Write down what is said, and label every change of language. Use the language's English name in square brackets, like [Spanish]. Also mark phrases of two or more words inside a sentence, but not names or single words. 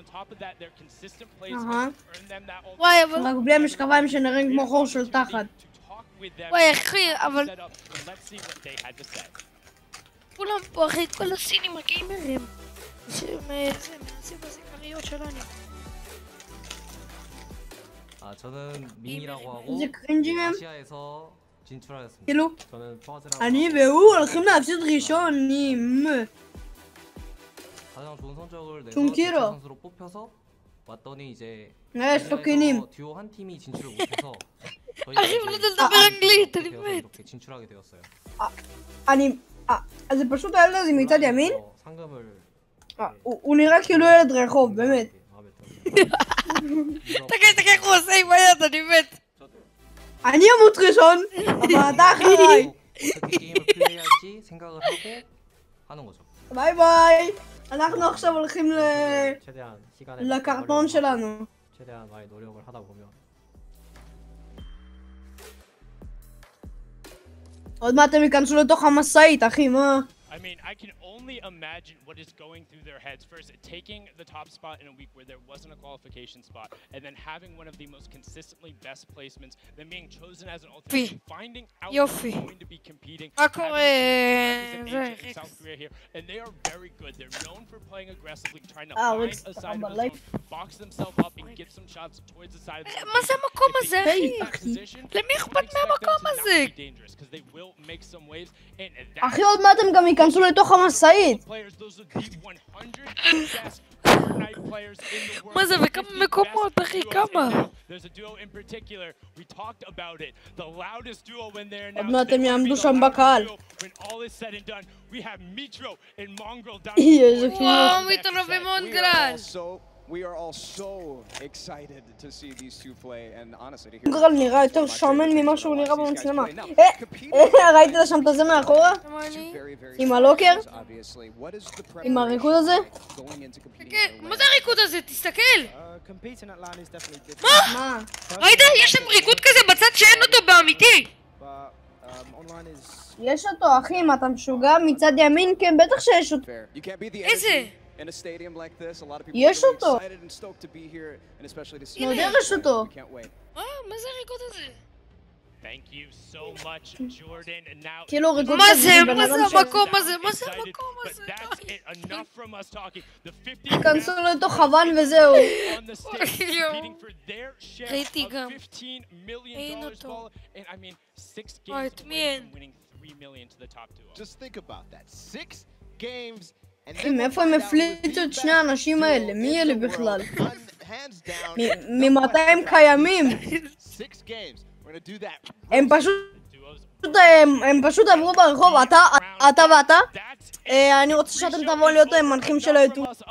[Hebrew] וואי, אבל... רק בלי המשקפיים שנראים כמו חור של תחת. וואי, אחי, אבל... כולם פה, אחי, את כל הסינים הגיימרים. שמנסים בזיכריות שלנו. [Korean] 저는 민이라고 하고 아시아에서 진출하였습니다. [Hebrew] כאילו, אני והוא הולכים להפסיד ראשונים. [Korean] 가장 좋은 성적을 내서 선수로 뽑혀서 왔더니 이제 듀오 한 팀이 진출을 못해서 [Hebrew] אחי, לא לדבר אנגלית, אני מת. [Korean] 이렇게 진출하게 되었어요. [Hebrew] זה פשוט היה לזה מצד ימין? הוא נראה כאילו ילד רחוב, באמת. תגיד, איך הוא עושה עם היד, אני מת. אני אמות ראשון, אבל אתה אחריי. [Korean] 어떻게 게임을 플레이할지 생각을 하고 하는 거죠. [Hebrew] ביי ביי. אנחנו עכשיו הולכים [Korean] 최대한 시간을 [Hebrew] לקרטון שלנו. [Korean] 최대한 많이 노력을 하다 보면 [Hebrew] עוד מעט הם ייכנסו לתוך המשאית, אחי, מה? [English] I mean, I can only imagine what is going through their heads. First, taking the top spot in a week where there wasn't a qualification spot, and then having one of the most consistently best placements, then being chosen as an alternate, finding out who's going to be competing, having in South Korea here, and they are very good. They're known for playing aggressively, trying to find a side of the zone, box themselves up, and get some shots towards the side of the zone. [Hebrew] מה זה המקום הזה, אחי? למי אכפת מהמקום הזה? אחי, עוד מעט הם גם ייכנסו לתוך המשאית. מה זה, וכמה מקומות, אחי, כמה? עוד מעט הם יעמדו שם בקהל. וואו, מיטרו ומונגרל. [English] We are all so excited to see these two play, and honestly, to hear [Hebrew] מונגרל נראה יותר שמן ממה שהוא נראה במצלמה. ראית שם את זה מאחורה? עם הלוקר? עם הריקוד הזה? מה זה הריקוד הזה? תסתכל! מה? ראית? יש שם ריקוד כזה בצד שאין אותו באמיתי! יש אותו, אחי, אם אתה משוגע מצד ימין, כן, בטח שיש אותו. איזה? [English] In a stadium like this, a lot of people [Hebrew] יש [English] are [Hebrew] אותו. [English] excited and stoked to be here, and especially to see. [Hebrew] יש אותו. [English] We can't wait. [Hebrew] מה זה הריקוד הזה? [English] Thank you so much, Jordan. And now, [Hebrew] כאילו ריקוד מה זה המקום הזה? מה זה המקום הזה? כנסו לתוך חוון וזהו. ראיתי גם. אין אותו. את מי אין? [English] Just think about that. 6 games. [Hebrew] אחי, מאיפה הם הפליצו את שני האנשים האלה? מי אלה בכלל? ממתי הם קיימים? הם פשוט עברו ברחוב, אתה ואתה. אני רוצה שאתם תבואו להיות המנחים של היוטיוב.